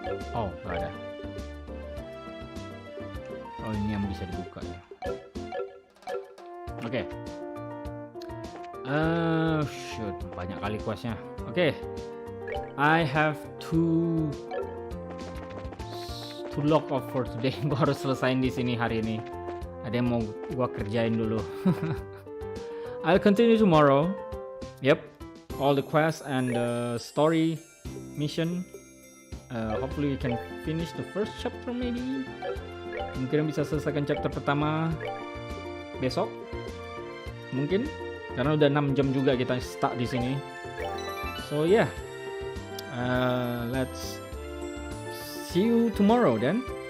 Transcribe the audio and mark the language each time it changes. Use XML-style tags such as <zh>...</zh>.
<id>Oh, nggak ada. Oh, ini yang bisa dibuka ya. Oke. Shoot, banyak kali questnya. Oke.</id> <en>I have to log off for today.</en> <id>Gua harus selesain di sini hari ini. Ada yang mau gua kerjain dulu.</id> <en>I'll continue tomorrow. Yep, all the quests and the story mission. Hopefully we can finish the first chapter maybe.</en> <id>Mungkin bisa selesaikan chapter pertama besok. Mungkin karena udah 6 jam juga kita stuck di sini.</id> <en>So yeah. Let's see you tomorrow then.</en>